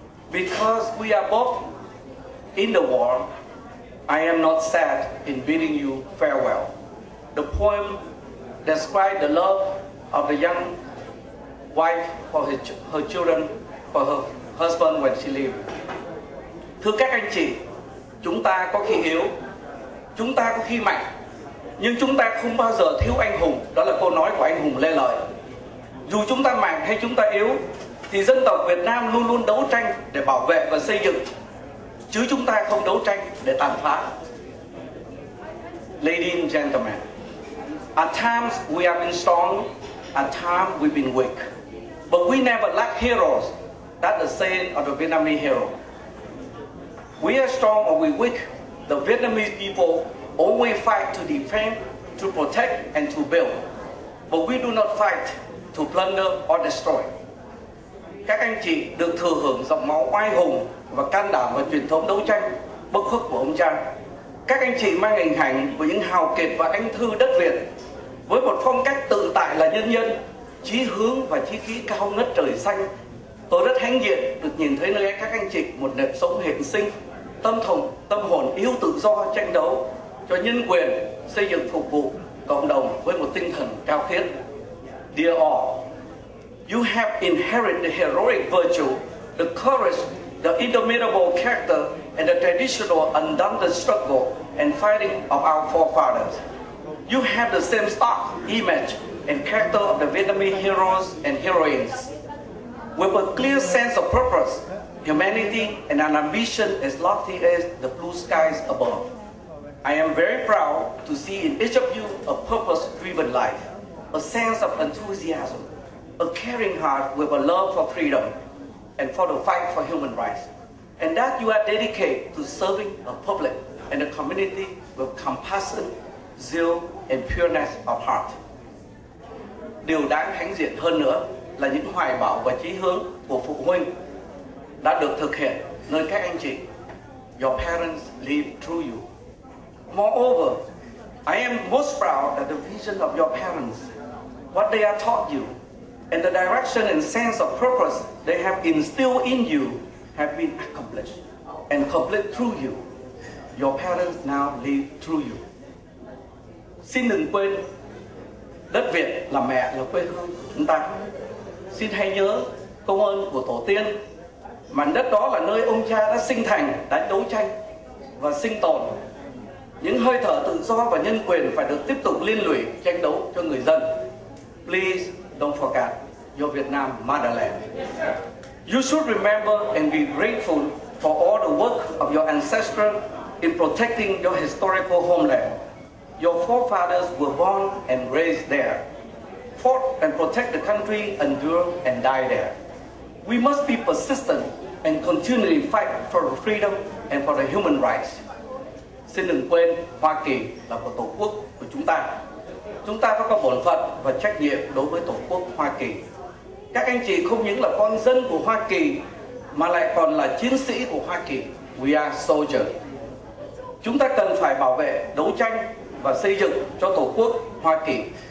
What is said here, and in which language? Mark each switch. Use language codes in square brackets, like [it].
[en] Because we are both in the war, I am not sad in bidding you farewell. The poem describes the love of the young wife for her children, for her husband when she lived. [vi] Thưa các anh chị, chúng ta có khi yếu, chúng ta có khi mạnh, nhưng chúng ta không bao giờ thiếu anh hùng. Đó là câu nói của anh hùng Lê Lợi. Dù chúng ta mạnh hay chúng ta yếu, thì dân tộc Việt Nam luôn luôn đấu tranh để bảo vệ và xây dựng, chứ chúng ta không đấu tranh để tàn phá. [en] Ladies and gentlemen, at times we have been strong, at times we've been weak, but we never lack heroes. That's the saying of the Vietnamese hero. We are strong or we weak, the Vietnamese people always fight to defend, to protect, and to build. But we do not fight to plunder or destroy. [vi] Các anh chị được thừa hưởng dòng máu oai hùng và can đảm và truyền thống đấu tranh bất khuất của ông cha. Các anh chị mang hình ảnh của những hào kiệt và anh thư đất Việt, với một phong cách tự tại là nhân nhân, chí hướng và chí khí cao ngất trời xanh. Tôi rất hãnh diện được nhìn thấy nơi các anh chị một nếp sống hiện sinh, tâm hồn yêu tự do tranh đấu cho nhân quyền, xây dựng phục vụ cộng đồng với một tinh thần cao khiết. [en] Dear all, you have inherited the heroic virtue, the courage, the indomitable character, and the traditional undaunted struggle and fighting of our forefathers. You have the same stock, image, and character of the Vietnamese heroes and heroines, with a clear sense of purpose, humanity, and an ambition as lofty as the blue skies above. I am very proud to see in each of you a purpose-driven life, a sense of enthusiasm, a caring heart with a love for freedom and for the fight for human rights, and that you are dedicated to serving the public and the community with compassion, zeal, and pureness of heart. [vi] Điều đáng hãnh diện hơn nữa là những hoài bão và chí hướng của phụ huynh đã được thực hiện nơi các anh chị. [en] Your parents live through you. Moreover, I am most proud that the vision of your parents, what they have taught you, and the direction and sense of purpose they have instilled in you have been accomplished and complete through you. Your parents now live through you. [vi] xin đừng quên đất Việt là mẹ, là quê hương chúng ta. Xin hãy nhớ công ơn của tổ tiên. Mảnh đất đó là nơi ông cha đã sinh thành, đã đấu tranh và sinh tồn. Những hơi thở tự do và nhân quyền phải được tiếp tục liên lụy tranh đấu cho người dân. [en] Please don't forget your Vietnam motherland. You should remember and be grateful for all the work of your ancestors in protecting your historical homeland. Your forefathers were born and raised there, fought and protect the country, endure and die there. We must be persistent and continually fight for the freedom and for the human rights. [vi] Xin đừng quên, Hoa Kỳ là một tổ quốc của chúng ta. Chúng ta có bổn phận và trách nhiệm đối với tổ quốc Hoa Kỳ. Các anh chị không những là con dân của Hoa Kỳ mà lại còn là chiến sĩ của Hoa Kỳ. [en] We are soldiers. [vi] Chúng ta cần phải bảo vệ, đấu tranh và xây dựng cho tổ quốc Hoa Kỳ.